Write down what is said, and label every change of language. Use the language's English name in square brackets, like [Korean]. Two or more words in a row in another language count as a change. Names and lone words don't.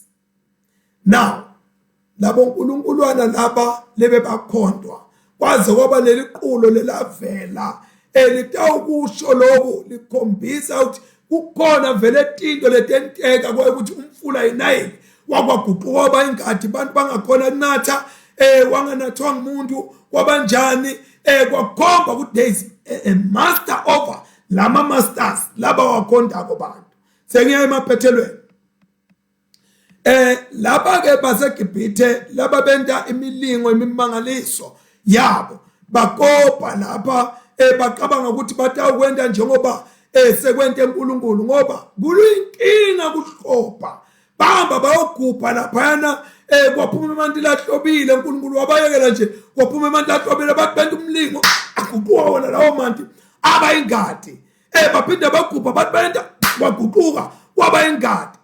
[Swati] Now labo uNkulunkuluwana laba lebe bakhondwa kwaze kwaba leliqulo lelavela elitawukusho lokho likhombisa ukuthi kukhona vele izinto letenteka ukuthi umfula iNile wakwaguquka kwaba ingadi abantu bangakhona kunatha wanganathwa ngumuntu kwabanjani kwakhomba ukuthi [English] there is a master over [Swati] lama masters laba wakhondako bantu. Sengiya emaphethelweni laba ke baseGibhithe laba benta imilingo imimangaliso yabo bakopa lapha baqabanga ukuthi batawukwenda njengoba sekwente uNkulunkulu ngoba kuluyinkinga kuhlopa bahamba bayogubha laphana kwaphuma imanti lahlobile uNkulunkulu wabayekela nje kwaphuma imanti lahlobile bathi benta umlingo aguquka wona lawo manti abayingadi baphinda bagubha bathi benta kwaguquka kwabayingadi.